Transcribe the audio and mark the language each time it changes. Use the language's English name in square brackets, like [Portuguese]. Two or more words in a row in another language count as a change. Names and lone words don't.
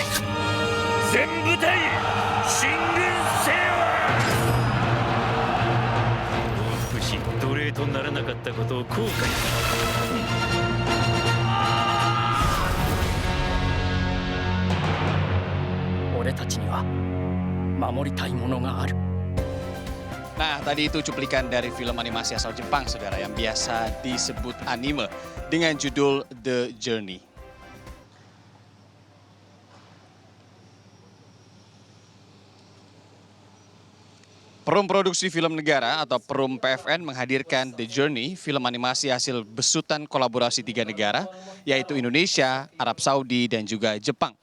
[Japanese] 全部隊進軍せよ。不死奴隷とならなかったことを後悔。俺たちには守りたいものがある。 [Indonesian] Nah, tadi itu cuplikan dari film animasi asal Jepang, saudara, yang biasa disebut anime dengan judul The Journey. Perum Produksi Film Negara atau Perum PFN menghadirkan The Journey, film animasi hasil besutan kolaborasi 3 negara, yaitu Indonesia, Arab Saudi, dan juga Jepang.